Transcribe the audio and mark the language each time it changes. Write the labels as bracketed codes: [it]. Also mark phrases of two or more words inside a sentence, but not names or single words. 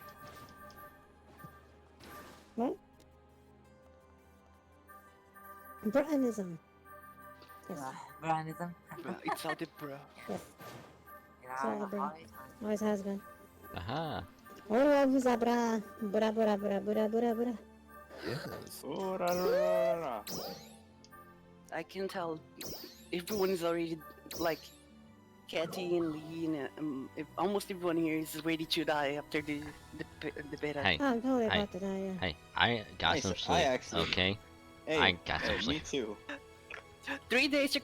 [en] What? Brianism. Yes. Brianism. It's all the bro. Yes. Yeah, Sorry, the bro. holiday time. Always has been. Aha! Oh, who's that bra? Bra, bra, bra, bra, bra, bra. Yes. oh ra, ra, ra, ra, ra. I can tell everyone is already like Katy and Lee and almost everyone here is ready to die after the beta. Hey, Oh, I'm totally Hey. about to die, yeah. hey, I got Hey, some so sleep, I actually- okay? Hey, I got some hey, me sleep. too. 3 days to